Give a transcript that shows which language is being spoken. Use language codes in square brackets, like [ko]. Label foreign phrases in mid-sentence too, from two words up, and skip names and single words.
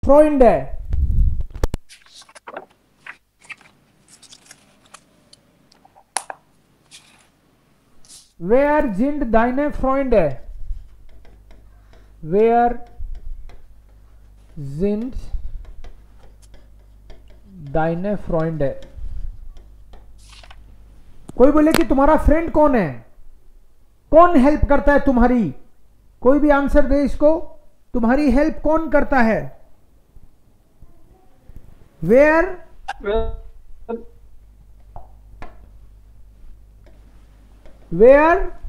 [de] Freunde? Wer sind deine Freunde? Wer sind deine Freunde? [hi] कोई बोले कि तुम्हारा फ्रेंड कौन है, कौन हेल्प करता है तुम्हारी, कोई भी आंसर दे इसको, तुम्हारी हेल्प कौन करता है? [de] wer wer